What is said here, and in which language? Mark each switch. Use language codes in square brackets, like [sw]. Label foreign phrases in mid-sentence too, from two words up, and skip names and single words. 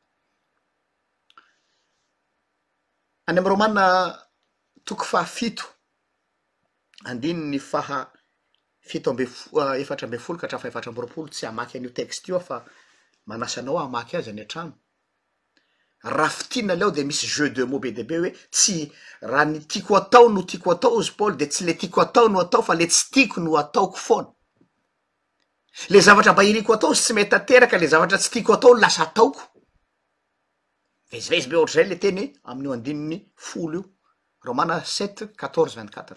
[mg] Any amin'ny Romana toko 7 andininy efatra amby folo ka hatramin'ny 420 tsy hamaky an'io texte io fa manasa anao hamaky azy any an-trano. Rafitiana leo de misy [fr] jeu de mots [mg] be de be hoe tsy raha ny tiako atao no tiako atao ozy Paul, de tsy le tiako atao no atao fa le tsy tiako no ataoko foana. le zavatra mba iriko atao sy tsy mety tanteraka, le zavatra tsy tiako atao lasa ataoko. Vezivezy be ohatr'izay le teny amin'io andininy folo io, Romana 7:14-24.